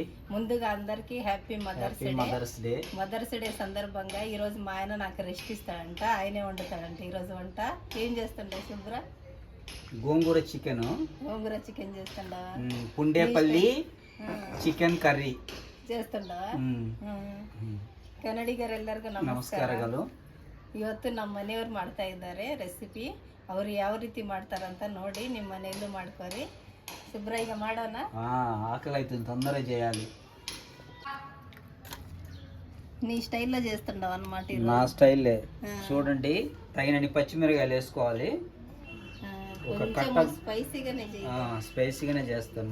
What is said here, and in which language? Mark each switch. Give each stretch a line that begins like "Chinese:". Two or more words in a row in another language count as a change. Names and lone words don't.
Telugu: ముందుగా అందరికి
English: happy Mother's Day.
Telugu: మదర్స్ డే సందర్భంగా ఈ రోజు మా ఆయన నాకు రెస్ట్ ఇస్తాడంట, ఆయనే వండుతాడంట ఈ రోజు వంట. ఏం చేస్తుండే శుభ్ర? గోంగూర చికెన్ చేస్తుండవా? పుండేపల్లి చికెన్ ಕರ್ರಿ చేస్తుండవా?
Kannada: ಕನ್ನಡಿಗರು ಎಲ್ಲರಿಗೂ ನಮಸ್ಕಾರಗಳು. ಇವತ್ತು ನಮ್ಮ ಮನೆಯವ್ರು ಮಾಡ್ತಾ ಇದ್ದಾರೆ ರೆಸಿಪಿ. ಅವ್ರು ಯಾವ ರೀತಿ ಮಾಡ್ತಾರಂತ ನೋಡಿ ನಿಮ್ಮ ಮನೆಯಲ್ಲೂ ಮಾಡ್ಕೊರಿ.
Telugu: శుభ్ర ఇక మాడోనా? ఆకలి అవుతుంది, తొందరగా చేయాలి. నీ స్టైల్లో చేస్తుండవు అన్నమాట. నా స్టైల్లే. చూడండి, తగినన్ని పచ్చిమిరకాయలు వేసుకోవాలి. స్పైసీగానే చేస్తాను.